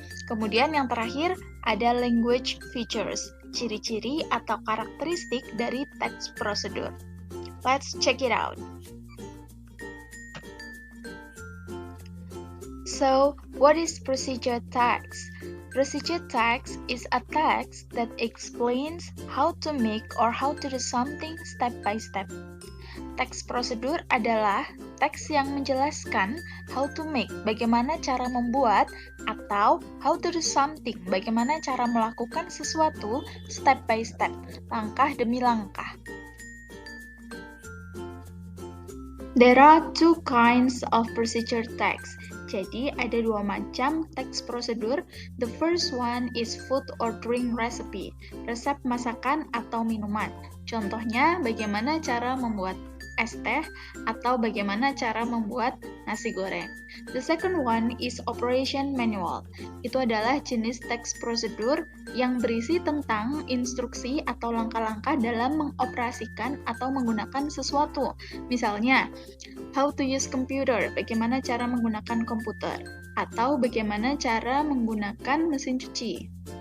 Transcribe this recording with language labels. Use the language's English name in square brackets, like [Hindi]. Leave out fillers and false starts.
[Indonesian] Kemudian yang terakhir, ada language features, ciri-ciri atau karakteristik dari teks prosedur. [English] Let's check it out. So, what is procedure text? Procedure text is a text that explains how to make or how to do something step by step. [Indonesian] Teks prosedur adalah teks yang menjelaskan [English] how to make, [Indonesian] bagaimana cara membuat, atau [English] how to do something, [Indonesian] bagaimana cara melakukan sesuatu [English] step by step, [Indonesian] langkah demi langkah. [English] There are two kinds of procedure text. [Indonesian] Jadi, ada dua macam teks prosedur. [English] The first one is food or drink recipe, [Indonesian] resep masakan atau minuman. Contohnya, bagaimana cara membuat es teh atau bagaimana cara membuat nasi goreng. [English] The second one is operation manual. [Indonesian] Itu adalah jenis teks prosedur yang berisi tentang instruksi atau langkah-langkah dalam mengoperasikan atau menggunakan sesuatu. Misalnya, [English] how to use computer, [Indonesian] bagaimana cara menggunakan komputer, atau bagaimana cara menggunakan mesin cuci.